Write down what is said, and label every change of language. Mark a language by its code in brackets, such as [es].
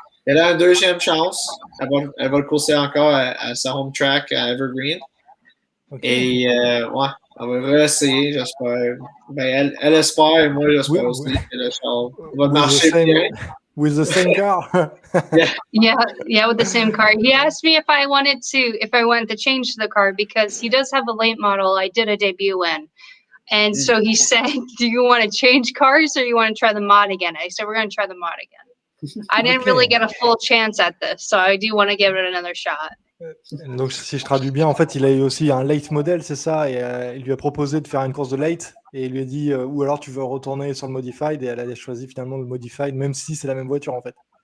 [fr] Elle a une deuxième chance. Elle va le courser encore à sa home track à Evergreen. Et elle va réessayer, j'espère. Elle espère, et moi j'espère aussi que le char va marcher bien. [en] with the same car. Yeah, with the same car. He asked me if I wanted to change the car because he does have a late model I did a debut in. And so he said, do you want to change cars or you want to try the mod again? I said, we're going to try the mod again. I didn't really get a full chance at this, so I do want to give it another shot. [fr] Donc, si je traduis bien, en fait, il a eu aussi un late model, c'est ça, et il lui a proposé de faire une course de late, et il lui a dit, ou alors tu veux retourner sur le modified, et elle a choisi finalement le modified, même si c'est la même voiture, en fait.